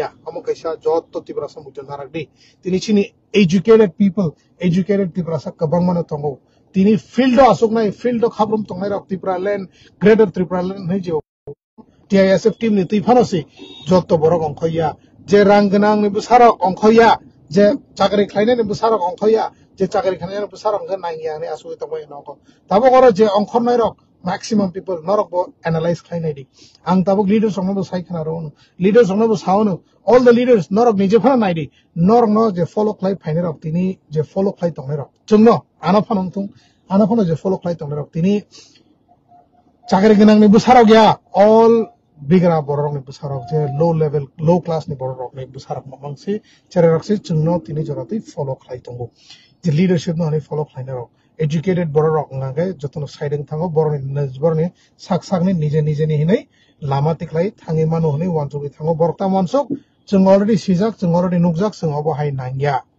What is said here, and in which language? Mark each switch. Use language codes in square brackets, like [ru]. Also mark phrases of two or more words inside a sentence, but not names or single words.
[trp] amo kaisa jotto Tripura samu narak di tini chini educated Tripura sak kabang mano tongo tini field asuk nai field khabrum tongai rak Tripura land greater Tripura land hai je TISF team ni tui phanasi jotto borok ongkhoya je ranggnang ni busarok ongkhoya je chakri khlaina ni busarok ongkhoya je chakri khlaina ni busarok ge nangya ni asu tongai noko tabo goro je ongkhornai rok [en] maximum people [trp] norok bo analyze khai nai di ang tabuk leaders song bo sai khana ro leaders song bo saono [en] all the leaders [trp] norok nije phana nai di norok no je follow khai phaine rok tini je follow khai tong rok chungno ana phanong tung ana phano je follow khai tong rok tini chakri ginang ni busarok ya all bigra borok ni busarok je [en] low level low class [trp] ni borok ni busarok mamangsi chererok si chungno tini jorati follow khai tongo je leadership no ni follow khai rok educated borok ngangai jotono siding thango borni sakni nije ni hinai lama tiklai thangi manu honi wanchugi thango borokta mansuk chung already sijak chung already nukjak chung obo hai nangya